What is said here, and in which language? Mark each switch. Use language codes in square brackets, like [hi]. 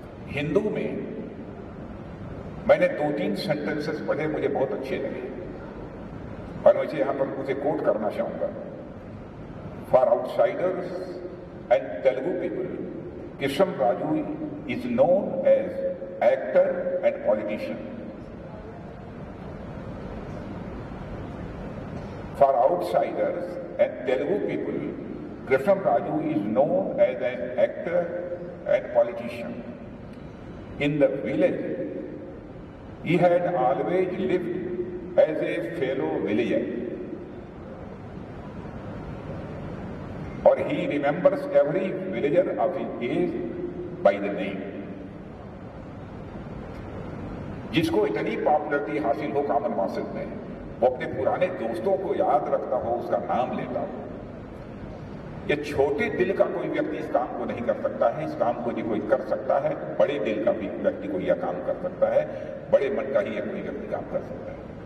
[hi] हिंदू में मैंने 2-3 सेंटेंसेस पढ़े, मुझे बहुत अच्छे लगे और मुझे यहां पर उसे कोट करना चाहूंगा। [en] For outsiders and Telugu people, Krishna Raju is known as actor and politician. For outsiders and Telugu people, Krishan Raju is known as an actor and politician. In the village, he had always lived as a fellow villager. Or he remembers every villager of his age by the name. [hi] जिसको इतनी popularity हासिल हो common masses में, वो अपने पुराने दोस्तों को याद रखता हो, उसका नाम लेता हो। ये छोटे दिल का कोई व्यक्ति इस काम को नहीं कर सकता है। इस काम को यदि कोई कर सकता है, बड़े दिल का भी व्यक्ति को यह काम कर सकता है, बड़े मन का ही यह कोई व्यक्ति काम कर सकता है।